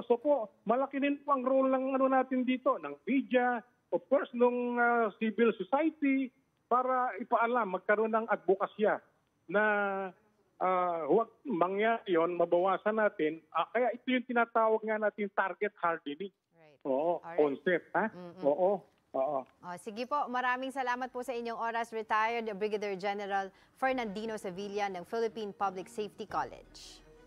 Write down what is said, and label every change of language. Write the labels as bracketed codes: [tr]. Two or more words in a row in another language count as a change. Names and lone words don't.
[tl] So po, malaki din po ang role ng natin dito, ng media, [en] of course, [tl] ng [en] civil society, [tl] para ipaalam, magkaroon ng advokasya na huwag mangyari yun, mabawasan natin. Kaya ito yung tinatawag nga natin [en] target hardening. Right. [tl] Oo, [en] Alright. [tl] concept. Ha? Oo. Oo. Sige po, maraming salamat po sa inyong oras, [en] retired Brigadier General [tl] Fernandino Sevilla ng Philippine Public Safety College.